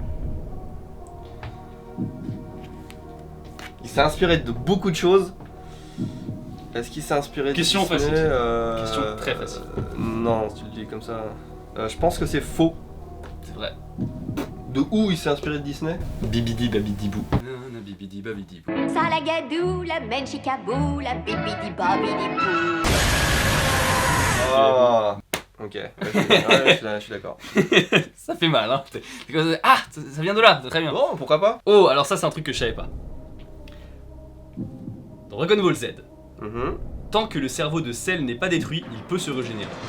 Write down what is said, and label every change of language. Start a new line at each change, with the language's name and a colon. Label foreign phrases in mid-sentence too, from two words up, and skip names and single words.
French: Il s'est inspiré de beaucoup de choses. Est-ce qu'il s'est inspiré de Question Disney, facile. Question très facile. Non, si tu le dis comme ça. Je pense que c'est faux. C'est vrai. De où il s'est inspiré de Disney? Bibidi babidi bou. Nanana bibidi babidi bou. Salagadou, la menchikabou, la bibidi babidi bou. Ah. Ok, je suis d'accord. Ça fait mal, hein. C'est comme ça, ah, ça vient de là, c'est très bien. Bon, pourquoi pas? Oh, alors ça, c'est un truc que je savais pas. Dans Dragon Ball Z, Mhm. tant que le cerveau de Cell n'est pas détruit, il peut se régénérer.